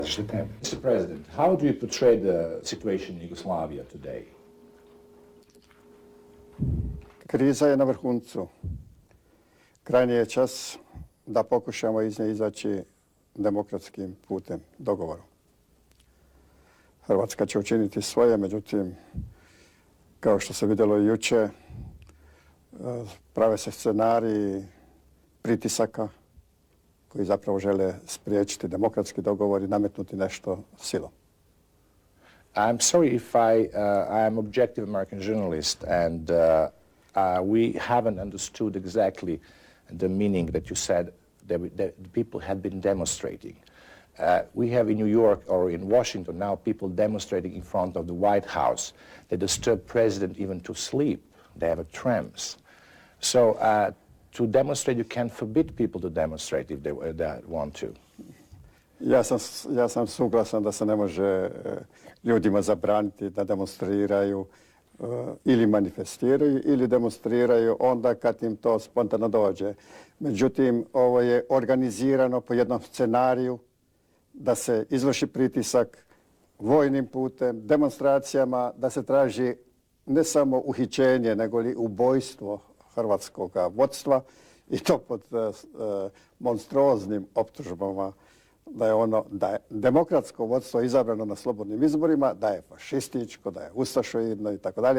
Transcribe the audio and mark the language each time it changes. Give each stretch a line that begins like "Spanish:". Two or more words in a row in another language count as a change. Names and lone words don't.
English: Mr. President, how do you portray the situation in Yugoslavia today?
Croatian: Kriza je na vrhuncu. Krajnji je čas da pokušamo iz nje izaći demokratskim putem, dogovorom. Hrvatska će učiniti svoje, međutim, kao što se vidjelo i juče, prave se scenariji pritisaka koji zapravo žele spriječiti demokratski dogovor i nametnuti nešto silom.
English: I'm sorry if I am objective American journalist and we haven't understood exactly the meaning that you said that people had been demonstrating. We have in New York or in Washington now people demonstrating in front of the White House. They disturb president even to sleep. They have trams. So to demonstrate, you can forbid people to demonstrate if they want to.
Croatian: Ja sam suglasan da se ne može ljudima zabraniti da demonstriraju ili manifestiraju ili demonstriraju onda kad im to spontano dođe. Međutim, ovo je organizirano po jednom scenariju da se izvrši pritisak vojnim putem, demonstracijama, da se traži ne samo uhićenje, nego li ubojstvo hrvatskog vodstva i to pod monstruoznim optužbama da je demokratsko vodstvo izabrano na slobodnim izborima, da je fašističko, da je ustašoidno i tako dalje.